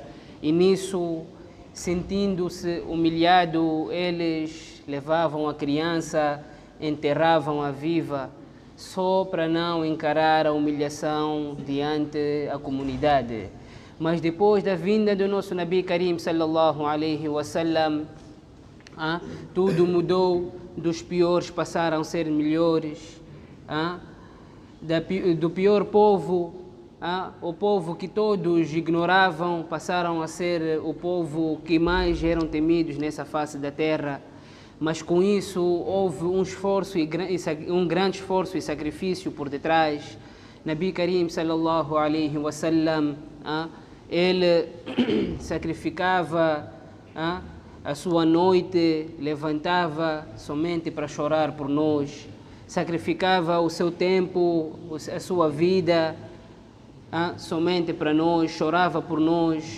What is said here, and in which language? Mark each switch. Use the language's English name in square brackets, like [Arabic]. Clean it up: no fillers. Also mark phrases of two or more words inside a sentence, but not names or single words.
[Portuguese] E nisso, sentindo-se humilhado, eles levavam a criança, enterravam-a viva, só para não encarar a humilhação diante da comunidade. Mas depois da vinda do nosso [Arabic] نبي كريم صلى الله عليه وسلم, [Portuguese] tudo mudou, dos piores passaram a ser melhores, do pior povo, o povo que todos ignoravam, passaram a ser o povo que mais eram temidos nessa face da terra. Mas com isso houve um esforço, um grande esforço e sacrifício por detrás. [Arabic] نبي كريم صلى الله عليه وسلم, [Portuguese] ele sacrificava a sua noite, levantava somente para chorar por nós, sacrificava o seu tempo, a sua vida, somente para nós, chorava por nós.